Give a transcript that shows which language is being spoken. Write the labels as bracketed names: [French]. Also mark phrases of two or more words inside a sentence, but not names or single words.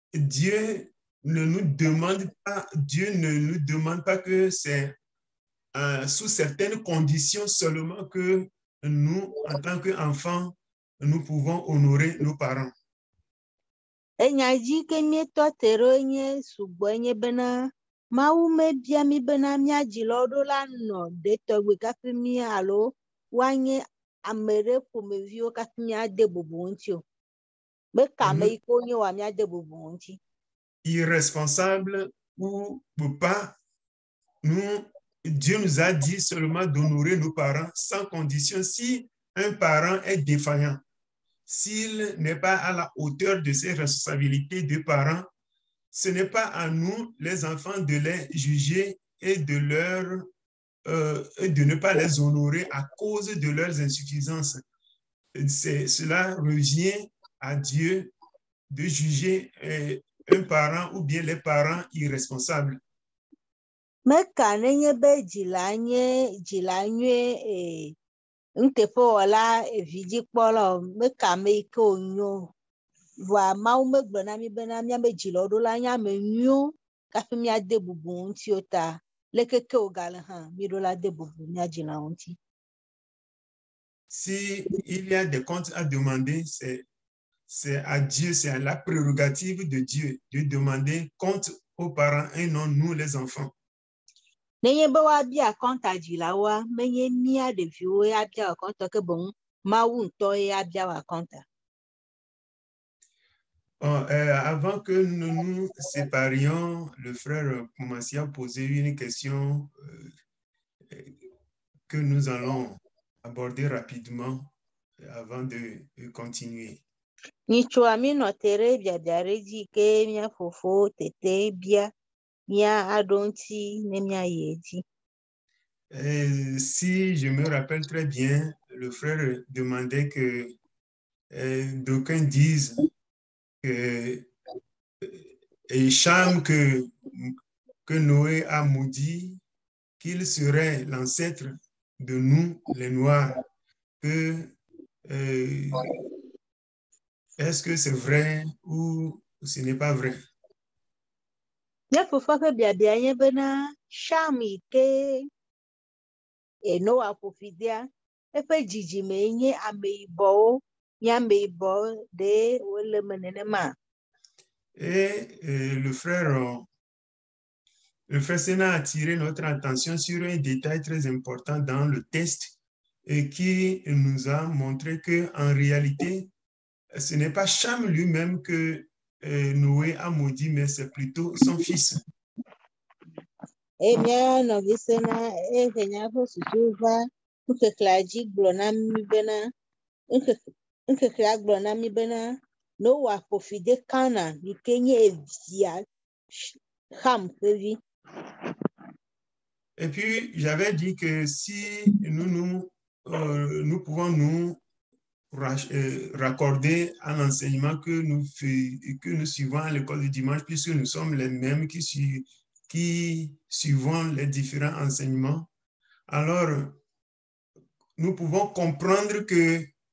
[French] Dieu ne nous demande pas que c'est sous certaines conditions seulement que nous, en tant qu'enfants, nous pouvons honorer nos parents. [Ewe] Enyaji ke mietɔ te ɖo nye sugbɔ nye bena Mawu mebia mi bena miadzilɔ ɖo la nɔ ɖe tɔgbe kafi mi alo woanye ame ɖe ƒomeviwo kafi miade bubu ŋuti o. Meka ame yi ke wonye wa miade bubu ŋuti. [French] Irresponsable ou pas, Dieu nous a dit seulement d'honorer nos parents sans condition. Si un parent est défaillant, s'il n'est pas à la hauteur de ses responsabilités de parents, ce n'est pas à nous, les enfants, de les juger et de ne pas les honorer à cause de leurs insuffisances. Cela revient à Dieu de juger un parent ou bien les parents irresponsables. [Ewe] Meka nenye be dzila nyuie nuteƒewɔla evidzikpɔla o, meka ame yi ke wonyo vɔa Mawu megblɔ na mi bena míabe dzilɔɖola nye ame nyuiwo kafi míade bubu ŋuti o ta lekeke wogale hã míɖo la de bubu mía dzila ŋuti. [French] Si il y a des comptes à demander, c'est à Dieu, c'est à la prérogative de Dieu de demander compte aux parents et non nous les enfants. [Ewe] Nenye be woabia akɔnta dzilawoa, menye mía ɖeviwo abia akɔnta ke boŋ Mawu ŋutɔ abia akɔnta. [French] Avant que nous nous séparions, le frère Koumassi a posé une question que nous allons aborder rapidement avant de continuer. [Ewe] Nyitsua mi nɔ te ɖe biabia ɖe dzi ke mía fofo tete bia mía aɖo ŋuti ne mía yi edzi. [French] Si je me rappelle très bien, le frère demandait que d'aucuns disent que Cham que Noé a maudit, qu'il serait l'ancêtre de nous, les Noirs. Est-ce que c'est vrai ou ce n'est pas vrai? [Ewe] Mía fofoa ƒe biabia nye bena Cham yi ke Noa ƒoƒidea, eƒe dzidzime nye ameyibɔwo, nye ameyibɔ ɖe wole eme nenema. [French] Et le frère Sénat a attiré notre attention sur un détail très important dans le texte et qui nous a montré qu'en réalité, ce n'est pas Cham lui-même que Noé a maudit, mais c'est plutôt son fils. [Ewe] Mía nɔvi Sena ehe nya ƒe susu va ŋkekea dzi gblɔ na mi bena ŋkekea gblɔ na mi bena Noa ƒofi de Kana yi ke nye via Ham ƒe vi. [French] Et puis, j'avais dit que si nous pouvons nous raccorder à l'enseignement que nous suivons à l'école du dimanche, puisque nous sommes les mêmes qui suivons les différents enseignements, alors nous pouvons comprendre que